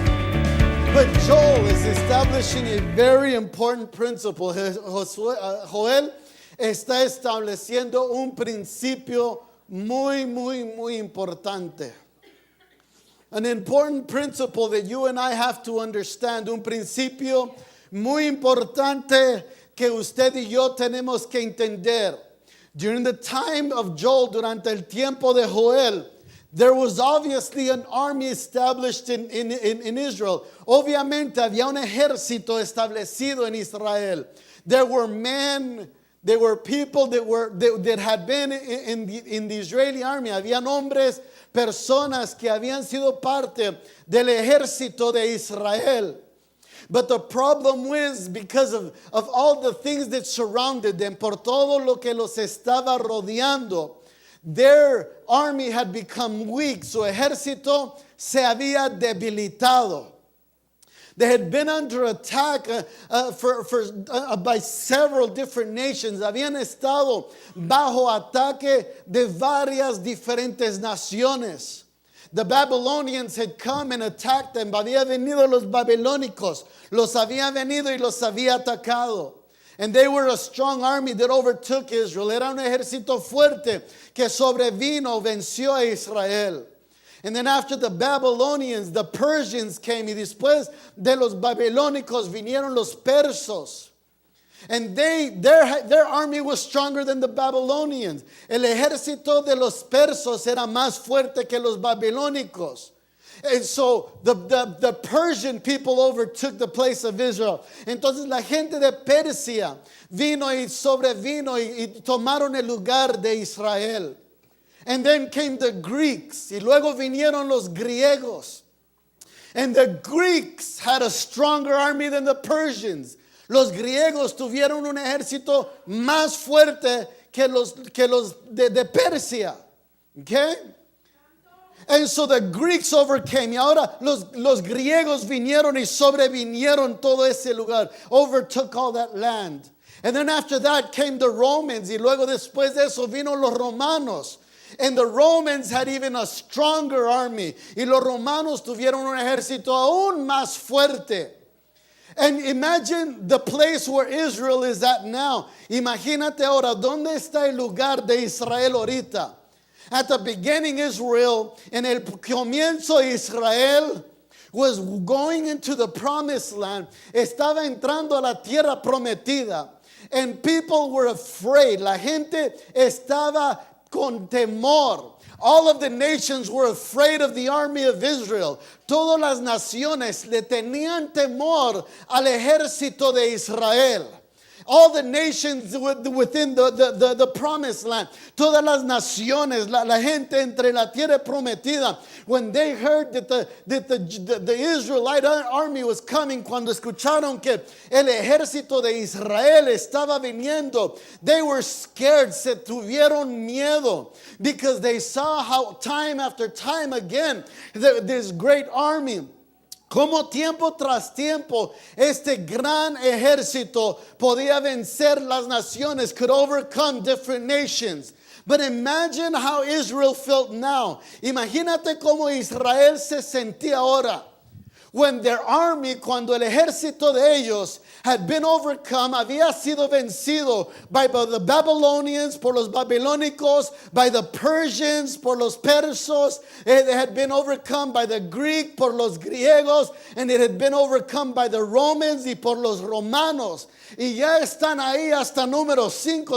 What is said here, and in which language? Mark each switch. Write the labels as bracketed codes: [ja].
[en] establishing a very important principle. [es] Joel está estableciendo un principio muy importante. [en] An important principle that you and I have to understand. [es] Un principio muy importante que usted y yo tenemos que entender. [en] During the time of Joel, [es] durante el tiempo de Joel, [en] there was obviously an army established in Israel. [es] Obviamente había un ejército establecido en Israel. [en] There were men, there were people that had been in the Israeli army. [es] Habían hombres, personas que habían sido parte del ejército de Israel. [en] But the problem was because of all the things that surrounded them, [es] por todo lo que los estaba rodeando, [en] their army had become weak. [es] Su ejército se había debilitado. [en] They had been under attack by several different nations. [es] Habían estado bajo ataque de varias diferentes naciones. [en] The Babylonians had come and attacked them. [es] Había venido los babilónicos. Los había venido y los había atacado. [en] And they were a strong army that overtook Israel. [es] Era un ejército fuerte que sobrevino, venció a Israel. [en] And then after the Babylonians, the Persians came. [es] Y después de los babilónicos vinieron los persos. [en] And their army was stronger than the Babylonians. [es] El ejército de los persos era más fuerte que los babilónicos. [en] And so the Persian people overtook the place of Israel. [es] Entonces la gente de Persia vino y sobrevino y tomaron el lugar de Israel. [en] And then came the Greeks. [es] Y luego vinieron los griegos. [en] And the Greeks had a stronger army than the Persians. [es] Los griegos tuvieron un ejército más fuerte que los de Persia. Okay? [en] And so the Greeks overcame. [es] Y ahora los griegos vinieron y sobrevinieron todo ese lugar. [en] Overtook all that land. And then after that came the Romans. [es] Y luego después de eso vino los romanos. [en] And the Romans had even a stronger army. [es] Y los romanos tuvieron un ejército aún más fuerte. [en] And imagine the place where Israel is at now. [es] Imagínate ahora, ¿dónde está el lugar de Israel ahorita? [en] At the beginning, Israel, [es] en el comienzo [en] Israel was going into the promised land. [es] Estaba entrando a la tierra prometida. [en] And people were afraid. [es] La gente estaba con temor. [en] All of the nations were afraid of the army of Israel. [es] Todas las naciones le tenían temor al ejército de Israel. [en] All the nations within the promised land. [es] Todas las naciones, la gente entre la tierra prometida. [en] When they heard that the Israelite army was coming, [es] cuando escucharon que el ejército de Israel estaba viniendo, [en] they were scared, [es] se tuvieron miedo. [en] Because they saw how time after time again, this great army, [es] como tiempo tras tiempo, este gran ejército podía vencer las naciones, [en] could overcome different nations. But imagine how Israel felt now. [es] Imagínate cómo Israel se sentía ahora. [en] When their army, [es] cuando el ejército de ellos [en] had been overcome, [es] había sido vencido [en] by the Babylonians, [es] por los babilónicos, [en] by the Persians, [es] por los persos. [en] It had been overcome by the Greek, [es] por los griegos, [en] and it had been overcome by the Romans [es] y por los romanos. Y ya están ahí hasta número 5.